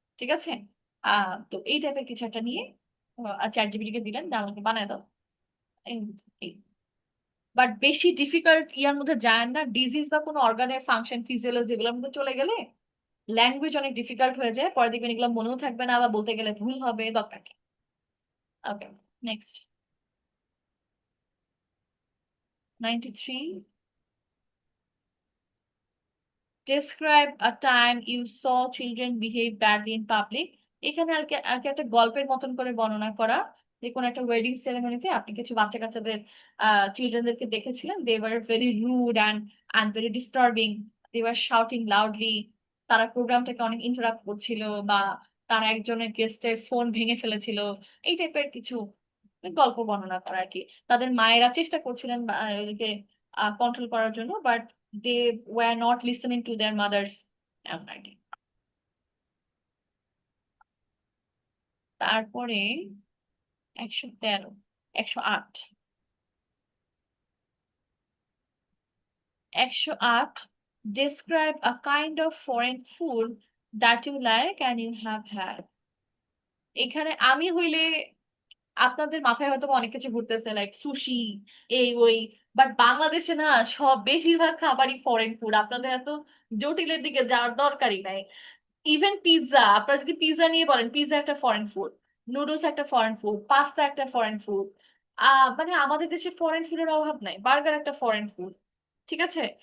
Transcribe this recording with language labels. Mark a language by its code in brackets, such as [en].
[bn] ঠিক আছে, তো এই টাইপের কিছু একটা নিয়ে চ্যাট জিপিটিকে দিলেন, আমাকে বানায় দাও। বাট বেশি ডিফিকাল্ট ইয়ার মধ্যে যায় না, ডিজিজ বা কোনো অর্গানের ফাংশন, ফিজিওলজি, যেগুলোর মধ্যে চলে গেলে ল্যাঙ্গুয়েজ অনেক ডিফিকাল্ট হয়ে যায়, পরে দেখবেন এগুলো মনেও থাকবে না, বা বলতে গেলে ভুল হবে, দরকার কি। ওকে, next. [en] 93, describe a time you saw children behave badly in public. [bn] এখানে আর কি একটা গল্পের মতন করে বর্ণনা করা, যে কোনো একটা ওয়েডিং সেরেমনিতে আপনি কিছু বাচ্চা কাচ্চাদের চিলড্রেনদেরকে দেখেছিলেন, [en] they were very rude and very disturbing, they were shouting loudly, [bn] তারা প্রোগ্রামটাকে অনেক ইন্টারাপ্ট করছিল, বা তারা একজনের গেস্টের ফোন ভেঙে ফেলেছিল, এই টাইপের কিছু গল্প বর্ণনা করা আর কি। তাদের মায়েরা চেষ্টা করছিলেন এদিকে কন্ট্রোল করার জন্য, [en] but they were not listening to their mothers, [bn] এমন আর কি। তারপরে [en] 113, 108, 108, describe a kind of foreign food that you like and you have had. [bn] এখানে আমি হইলে আপনাদের মাথায় হয়তো অনেক কিছু ঘুরতেছে, লাইক সুশি, এই ওই, বাট বাংলাদেশে না সব বেশিরভাগ খাবারই ফরেন ফুড, আপনাদের এত জটিলের দিকে যাওয়ার দরকারই নাই। ইভেন পিৎজা, আপনারা যদি পিৎজা নিয়ে বলেন, পিৎজা একটা ফরেন ফুড, নুডলস একটা ফরেন ফুড, পাস্তা একটা ফরেন ফুড, মানে আমাদের দেশে ফরেন ফুডের অভাব নাই, বার্গার একটা ফরেন ফুড, ঠিক আছে?